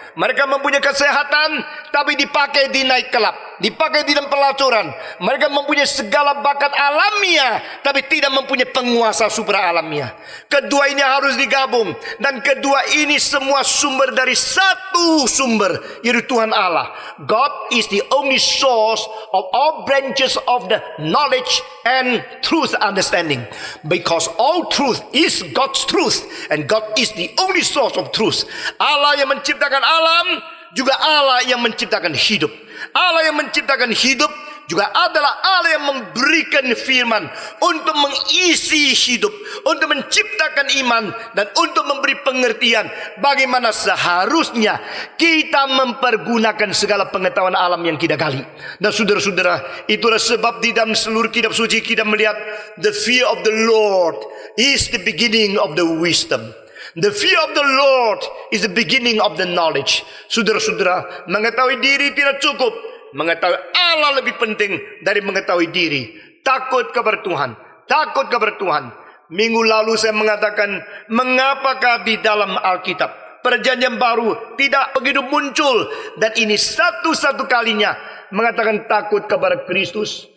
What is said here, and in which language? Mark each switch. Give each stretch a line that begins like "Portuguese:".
Indonesian: Mereka mempunyai kesehatan, tapi dipakai di naik kelab, dipakai di dalam pelacuran. Mereka mempunyai segala bakat alamiah, tapi tidak mempunyai penguasa super alamiah. Kedua ini harus digabung, dan kedua ini semua sumber dari satu sumber, yaitu Tuhan Allah.
English: God is the only source of all branches of the knowledge and truth understanding. Because all truth is God's truth, and God is the only source of truth.
Indonesian: Allah yang menciptakan alam, juga Allah yang menciptakan hidup. Allah yang menciptakan hidup juga adalah Allah yang memberikan firman untuk mengisi hidup, untuk menciptakan iman, dan untuk memberi pengertian bagaimana seharusnya kita mempergunakan segala pengetahuan alam yang kita gali. Dan saudara-saudara, itulah sebab di dalam seluruh kitab suci kita melihat
English: the fear of the Lord is the beginning of the wisdom. The fear of the Lord is the beginning of the knowledge.
Indonesian: Saudara-saudara, mengetahui diri tidak cukup. Mengetahui Allah lebih penting dari mengetahui diri. Takut kepada Tuhan. Takut kepada Tuhan. Minggu lalu saya mengatakan, mengapakah di dalam Alkitab Perjanjian Baru tidak begitu muncul, dan ini satu-satu kalinya mengatakan takut kepada Kristus.